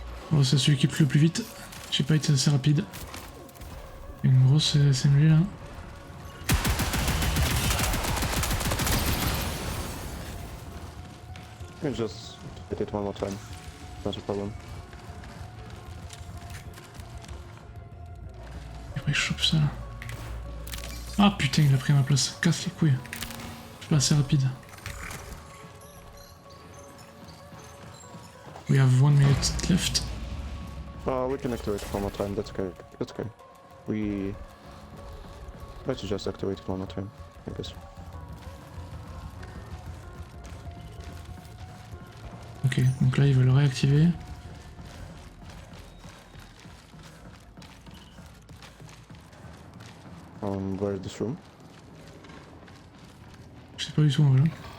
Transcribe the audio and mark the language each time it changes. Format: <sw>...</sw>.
<fr>Bon, c'est celui qui pleut le plus vite. J'ai pas été assez rapide. Une grosse SMG là.</fr> <en>You can just hit it one more time. Not a problem.</en> <fr>Après je chope ça là. Ah putain, il a pris ma place. Casse les couilles. Je suis pas assez rapide.</fr> <en>We have 1 minute left. We can activate it one more time, that's okay. That's okay. Let's just activate it one more time, I guess.</en> <fr>Ok, donc là ils veulent le réactiver.</fr> <en>Where is this room?</en> <fr>Je sais pas du tout en vrai.</fr>